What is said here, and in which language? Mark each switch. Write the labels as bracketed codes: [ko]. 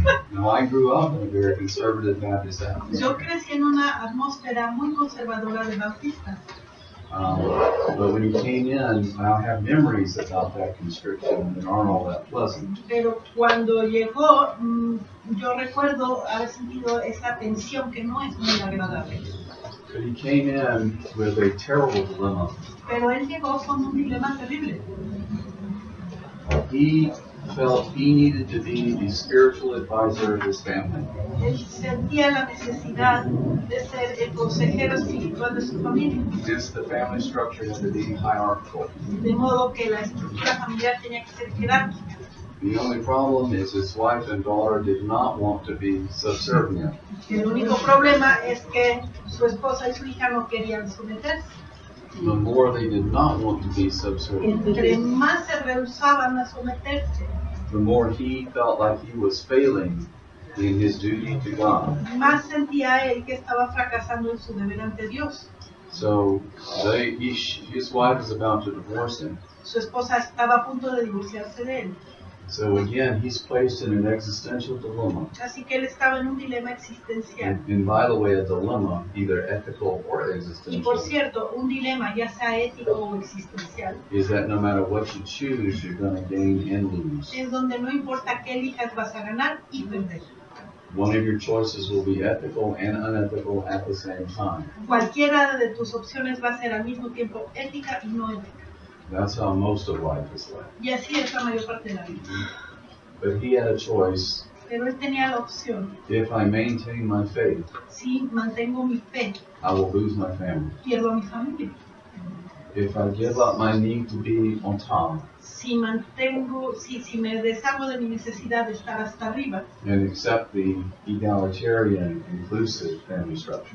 [en] Now I grew up in a very conservative Baptist atmosphere. [es] Yo crecí en una atmósfera muy conservadora de bautistas. [en] But when he came in, I have memories about that constriction that aren't all that pleasant. [es] Pero cuando llegó, yo recuerdo haber sentido esa tensión que no es muy agradable. [en] But he came in with a terrible dilemma. [es] Pero él llegó con un dilema terrible. [en] He felt he needed to be the spiritual advisor of his family. [es] Él sentía la necesidad de ser el consejero espiritual de su familia. [en] Since the family structure had to be hierarchical. [es] De modo que la estructura familiar tenía que ser jerárquica. [en] The only problem is his wife and daughter did not want to be subservient. [es] El único problema es que su esposa y su hija no querían someterse. [en] The more they did not want to be subservient, [es] Entre más se rehusaban a someterse, [en] the more he felt like he was failing in his duty to God. [es] Más sentía él que estaba fracasando en su deber ante Dios. [en] So his wife is about to divorce him. [es] Su esposa estaba a punto de divorciarse de él. [en] So again, he's placed in an existential dilemma. [es] Así que él estaba en un dilema existencial. [en] And by the way, a dilemma, either ethical or existential. [es] Y por cierto, un dilema, ya sea ético o existencial, [en] is that no matter what you choose, you're going to gain and lose. [es] Es donde no importa qué elijas, vas a ganar y perder. [en] One of your choices will be ethical and unethical at the same time. [es] Cualquiera de tus opciones va a ser al mismo tiempo ética y no ética. [en] That's how most of life is like. [es] Y así es la mayor parte de la vida. [en] But he had a choice. [es] Pero él tenía la opción. [en] If I maintain my faith, [es] si mantengo mi fe, [en] I will lose my family. [es] Pierdo a mi familia. [en] If I give up my need to be on top, [es] si me deshago de mi necesidad de estar hasta arriba, [en] and accept the egalitarian, inclusive family structure,